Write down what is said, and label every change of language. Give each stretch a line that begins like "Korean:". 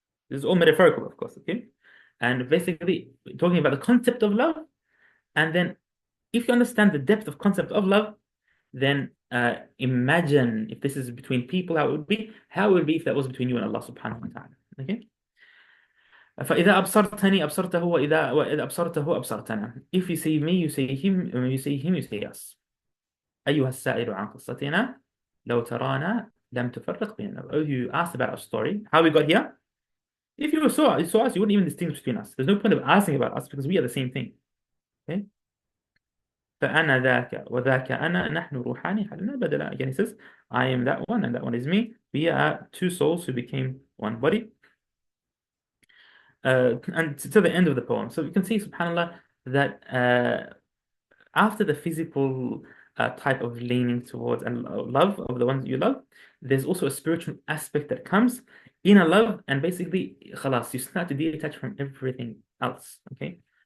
English: This is all metaphorical, of course, okay? And basically talking about the concept of love. And then if you understand the depth of concept of love, then imagine if this is between people, how it would be. How it would be if that was between you and Allah subhanahu wa ta'ala. Okay?
Arabic: فإذا أبصرتني أبصرته وإذا أبصرته أبصرتنا.
English: If you see me, you see him. When you see him, you see us.
Arabic: أيها السائل عن قصتنا لو ترانا لم تفرق بيننا.
English: Oh, you asked about our story, how we got here. If you saw us, you wouldn't even distinguish between us. There's no point of asking about us because we are the same thing. Okay?
Arabic: فأنا ذاك وذاك أنا نحن روحاني حلنا بدلا.
English: Again, he says, I am that one and that one is me. We are two souls who became one body. And to the end of the poem. So you can see, subhanAllah, that after the physical type of leaning towards and love of the ones you love, there's also a spiritual aspect that comes in a love, and basically, khalas, you start to detach from everything else. Okay.